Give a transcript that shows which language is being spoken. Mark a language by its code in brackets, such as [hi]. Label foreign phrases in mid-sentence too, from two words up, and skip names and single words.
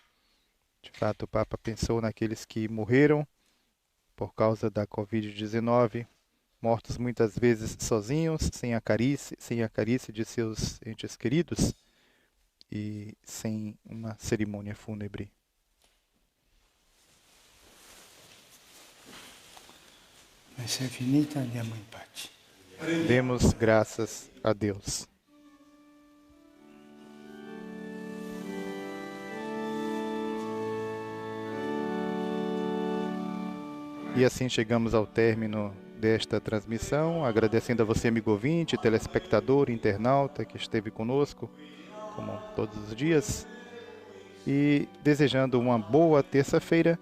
[pt] De fato, o Papa pensou naqueles que morreram por causa da Covid-19, mortos muitas vezes sozinhos, sem a carícia de seus entes queridos e sem uma cerimônia fúnebre. [it] Messa è finita, andiamo in pace. [pt] Demos graças a Deus. E assim chegamos ao término desta transmissão, agradecendo a você, amigo ouvinte, telespectador, internauta que esteve conosco, como todos os dias, e desejando uma boa terça-feira.